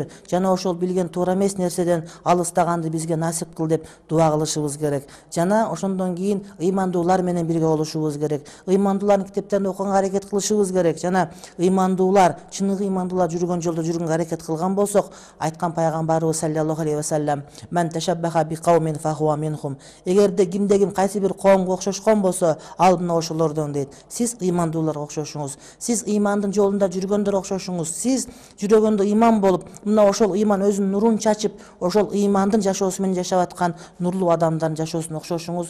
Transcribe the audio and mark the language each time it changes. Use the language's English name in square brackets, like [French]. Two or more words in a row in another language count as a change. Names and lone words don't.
[Kyrgyz] Жана ошол билген туура эмес нерседен алыстаганды бизге насип кыл деп дуа кылышыбыз керек. Жана ошондон кийин ыймандуулар менен бирге болушубуз керек. Ыймандуулардын китептерин окуганга аракет кылышыбыз керек. Жана ыймандуулар, чыныгы ыймандуулар жүргөн жолдо жүргөнгө аракет кылган болсок, айткан пайгамбарыбыз [Arabic] صلى الله عليه وسلم, "من تشبه بقوم فهو منهم." [Kyrgyz] Эгерде кимде-ким кайсы бир коомго окшошкон болсо, ал мына ошолордон дейт. Сиз ыймандууларга окшошуңуз. Сиз ыймандын жолунда жүргөндөр окшошуңуз. Сиз жүрөгүндө ыйман болуп, мына ошол ыйман өзүнүн нурун чачып, ошол ыймандын жашоосу менен жашап аткан нурлуу адамдардын жашоосуна окшошуңуз.